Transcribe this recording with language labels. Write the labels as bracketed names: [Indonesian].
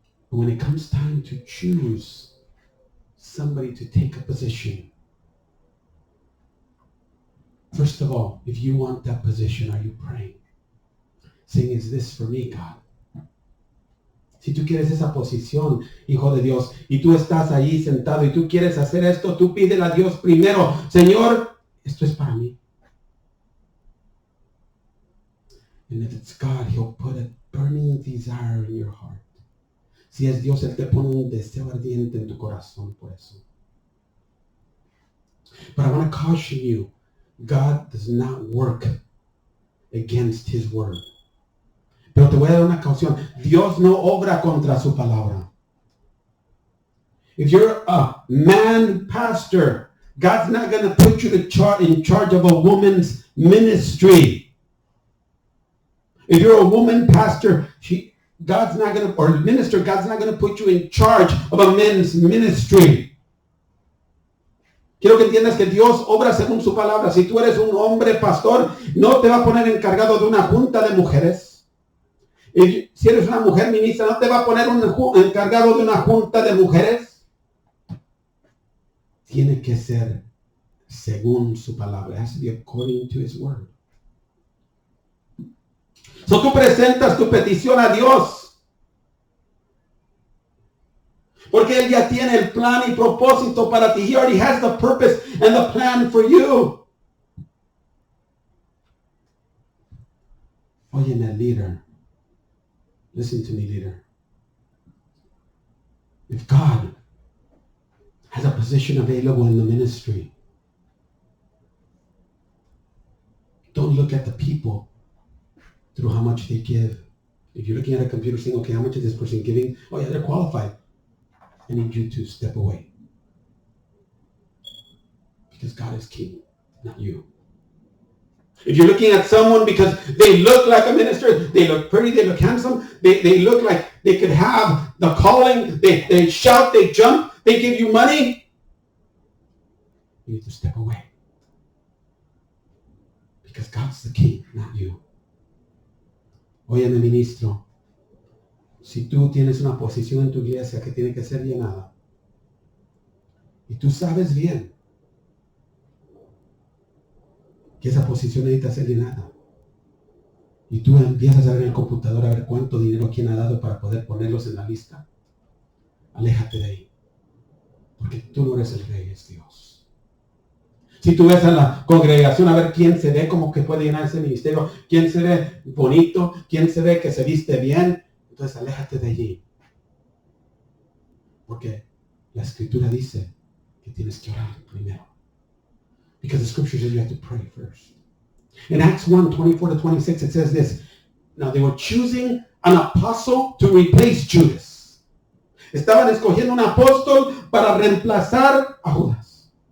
[English] And when it comes time to choose somebody to take a position, first of all, if you want that position, are you praying? Saying, is this for me, God? [Spanish] Si tú quieres esa posición, hijo de Dios, y tú estás ahí sentado y tú quieres hacer esto, tú pídele a Dios primero, Señor, esto es para mí. [English] And if it's God, He'll put a burning desire in your heart. [Spanish] Si es Dios, Él te pone un deseo ardiente en tu corazón por eso. [English] But I want to caution you, God does not work against His word. [Spanish] Pero te voy a dar una caución. Dios no obra contra su palabra. [English] If you're a man pastor, God's not going to put you in charge of a woman's ministry. If you're a woman pastor, God's not going to, or minister, God's not going to put you in charge of a men's ministry. [Spanish] Quiero que entiendas que Dios obra según su palabra. Si tú eres un hombre pastor, no te va a poner encargado de una junta de mujeres. Y si eres una mujer ministra, no te va a poner encargado de una junta de mujeres. Tiene que ser según su palabra. [English] It has to be according to his word. [Spanish] So tú presentas tu petición a Dios. Porque Él ya tiene el plan y propósito para ti. [English] He already has the purpose and the plan for you. [Spanish] Óyeme, [English] leader. Listen to me, leader. If God has a position available in the ministry, don't look at the people through how much they give. If you're looking at a computer saying, okay, how much is this person giving? Oh yeah, they're qualified. I need you to step away. Because God is king, not you. If you're looking at someone because they look like a minister, they look pretty, they look handsome, they look like they could have the calling, they shout, they jump, they give you money, you need to step away. Because God's the king, not you. [Spanish] Óyeme, ministro. Si tú tienes una posición en tu iglesia que tiene que ser llenada, y tú sabes bien que esa posición necesita ser llenada, y tú empiezas a ver en el computador a ver cuánto dinero quién ha dado para poder ponerlos en la lista, aléjate de ahí, porque tú no eres el rey, es Dios. Si tú ves a la congregación a ver quién se ve como que puede llenar ese ministerio, quién se ve bonito, quién se ve que se viste bien, entonces aléjate de allí. Porque la escritura dice que tienes que orar primero. [English] Because the scripture says you have to pray first. In Acts 1, 24-26, it says this. Now they were choosing an apostle to replace Judas. [Spanish] Estaban escogiendo un apóstol para reemplazar a Judas.